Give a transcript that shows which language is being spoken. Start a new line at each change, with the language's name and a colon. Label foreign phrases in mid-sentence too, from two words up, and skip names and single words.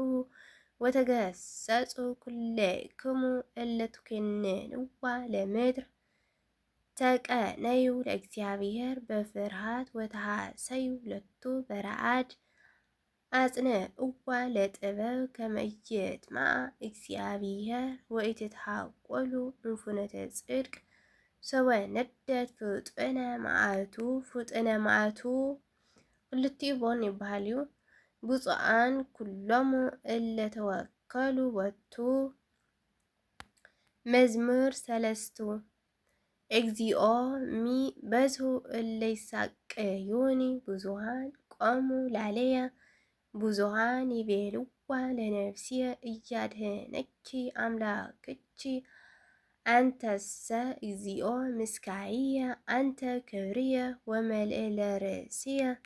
Geez: ወተገሰጹ ኩልክሙ እለ ትኰንንዋ ለምድር ተቀነዩ ለእግዚአብሔር በፍርሃት ወተሐሰዩ ሎቱ በረአድ አጽንዕዋ ለጥበብ ከመ ኢይጥምዓ እግዚአብሔር ወኢትትሐቈሉ እምፍኖተ ጽድቅ ሰወነደድ ፍጡነ መዓቱ ክልቲኡ ቦን ይበሃል እዩ። ብፁዓን ኩሎሙ እለ ተወከሉ ቦቱ። መዝሙር ሰለስቱ እግዚኦ በዝሑ እለ ይሳቀዩኒ ብዙኃን ቆሙ ላለየ ብዙኃን ይቤልዋ ለነፍስየ እያድኅነኪ አምላክኪ አንተሰ እግዚኦ ምስካየ አንተ ክብርየ ወመልዕለ ርእስየ